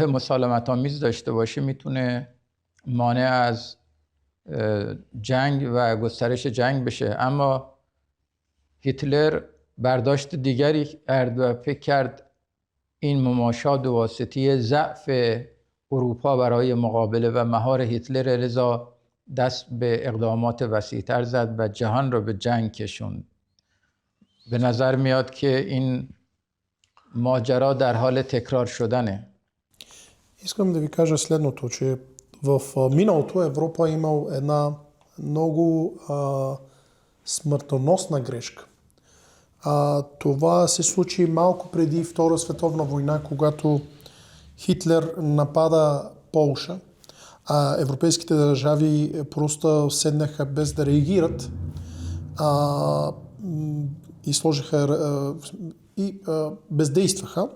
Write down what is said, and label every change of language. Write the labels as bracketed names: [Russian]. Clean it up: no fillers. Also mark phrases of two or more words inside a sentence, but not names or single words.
[Persian] مسالمت آمیز داشته باشه میتونه مانع از جنگ و گسترش جنگ بشه، اما هیتلر برداشت دیگری کرد و فکر کرد این مماشات به واسطه ضعف اروپا برای مقابله و مهار هیتلر، لذا دست به اقدامات وسیع‌تر زد و جهان را به جنگ کشوند. به نظر میاد که این ماجرا در حال تکرار شدنه. [Bulgarian] Искам да ви кажа следното, че в миналото Европа е имал една много смъртоносна грешка. Това се случи малко преди Втора световна война, когато Хитлер напада Полша, а европейските държави просто седнаха без да реагират и сложиха и бездействаха.